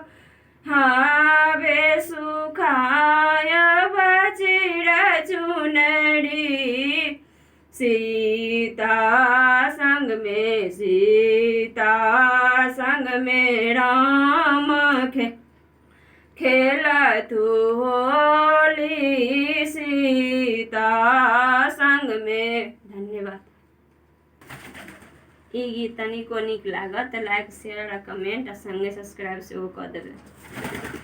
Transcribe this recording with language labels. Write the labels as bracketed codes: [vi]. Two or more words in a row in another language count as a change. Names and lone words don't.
[mai] हावे सुखाय चिर चुनरी, सीता संग में, सीता संग में राम खेलथु होली, सीता संग में। धन्यवाद। ई गीत तनिको नीक लागत [en] like share comment [mai] आ संगे सब्सक्राइब सेहो कऽ देबै।